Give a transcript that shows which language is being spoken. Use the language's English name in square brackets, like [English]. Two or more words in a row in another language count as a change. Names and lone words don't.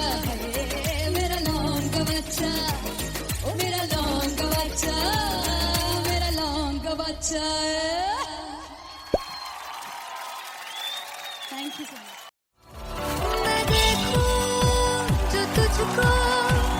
[Hindi] मेरा लौंग बच्चा ओ मेरा लौंग बच्चा मेरा लौंग बच्चा [English] thank you so much [Hindi] मैं देखूं जो तुझको